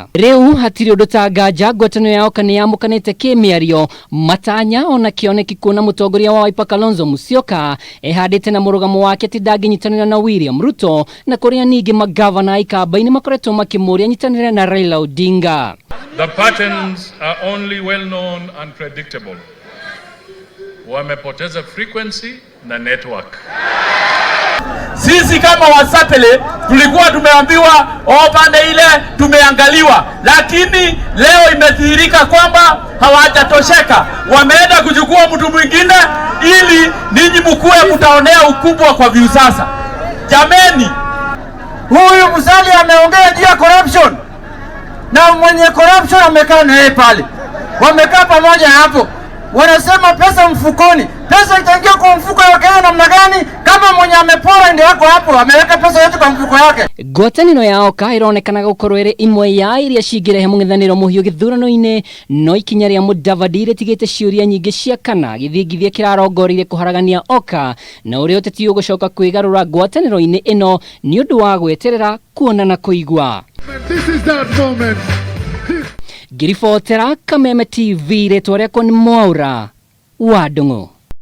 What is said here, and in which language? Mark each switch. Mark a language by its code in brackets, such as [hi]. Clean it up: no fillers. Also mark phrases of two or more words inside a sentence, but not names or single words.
[ki] Rĩu hatirĩ ũndũ ta nganja ngwatanĩro ya OKA yamukanĩte kĩmĩario matanya ona kĩoneki kuona mutongoria wa Wiper Kalonzo Musyoka ehandĩte na mũrũgamo wake atĩ ndangĩnyitanĩra na William Ruto, na kũrĩa ningĩ magavana ikamba-inĩ makoretwo makĩmũria nyitanĩre na Raila Odinga. [en] The patterns are only well known and predictable. [sw] Wamepoteza frequency na network. Sisi kama wasapele tulikuwa tumeambiwa pande ile tumeangaliwa, lakini leo imedhihirika kwamba hawajatosheka. Wameenda kuchukua mtu mwingine ili ninyi mkue mtaonea ukubwa kwa view sasa. Jameni, huyu Musalia ameongea juu ya corruption na mwenye corruption amekaa na yeye pale. Wamekaa pamoja hapo. Wanasema pesa mfukoni. Pesa itaingia kwa mfuko wa Kenya namna gani kama mwenye amepora ndio yako hapo ameweka pesa yote kwa mfuko yake? [ki] Ngwatanĩro ya OKA ĩronekana gũkorwo ĩrĩ imwe ya iria cingĩrehe mũng'ethanĩro mũhiũ gĩthurano-inĩ, no ikinya rĩa Mudavadi rĩtigĩte ciũria nyingĩ cia kana gĩthingithia kĩrarongoreire kũharagania OKA na ũrĩa ũteti ũgũcoka kwĩgarũra ngwatanĩro-inĩ ĩno nĩ ũndũ wa gweterera kuona na kũigua. [en] This is that moment. [ki] Ngiribotera Kameme TV rĩtwa rĩakwa nĩ Mwaura wa Ndung'u.